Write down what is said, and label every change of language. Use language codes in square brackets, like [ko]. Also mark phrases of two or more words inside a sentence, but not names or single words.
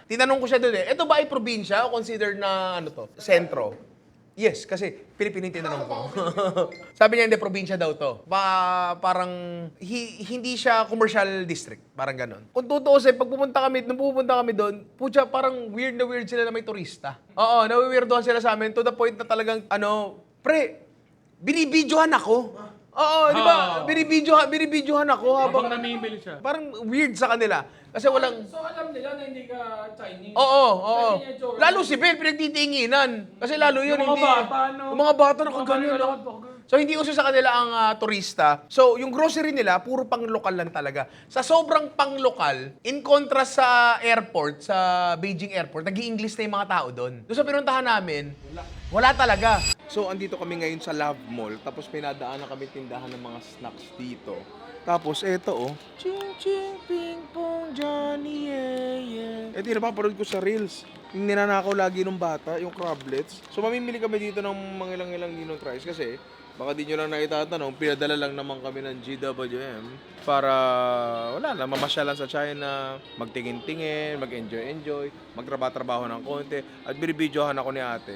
[tl] Tinanong ko siya doon ito ba ay probinsya o considered na ano to, sentro? Yes, kasi Pilipino yung tinanong ko. Sabi niya, hindi, probinsya daw to. Parang, hindi siya [en] commercial district. [tl] Parang ganon. Kung tutuusin, nung pupunta kami doon, putya, parang weird na weird sila na may turista. Oo, nawiwirdohan sila sa amin [en] to the point [tl] na talagang, pre, binibidyohan ako. Oo, di ba? Binibidyohan ako habang namimili siya. parang weird sa kanila. Kasi walang... So alam nila na hindi ka Chinese? Oo. Pwede niya itsura. Lalo si Bel, pinagtitinginan. Kasi lalo yun, Yung mga hindi... bata, no? Yung mga bata nakaganyan. So, hindi uso sa kanila ang turista. So, yung grocery nila, puro pang-lokal lang talaga. Sa sobrang pang-lokal, [en] in contrast [tl] sa airport, sa Beijing Airport, nag-i-English na yung mga tao doon. Doon sa pinuntahan namin, wala talaga. So, andito kami ngayon sa Love Mall. Tapos, pinadaanan kami tindahan ng mga snacks dito. Tapos, eto Ching, ching, ping, pong, [en] Johnny, yeah, yeah. [tl] Ito yung napapanood ko sa Reels. Yung ninanakaw lagi ng bata, yung crablets. So, mamimili kami dito ng mga ilang Ninong Tries kasi baka di nyo lang naitatanong, pinadala lang naman kami ng GWM para, wala na, mamasyalan sa China, magtingin-tingin, mag-enjoy-enjoy, magtrabaho ng konti, at binibidyohan ako ni ate.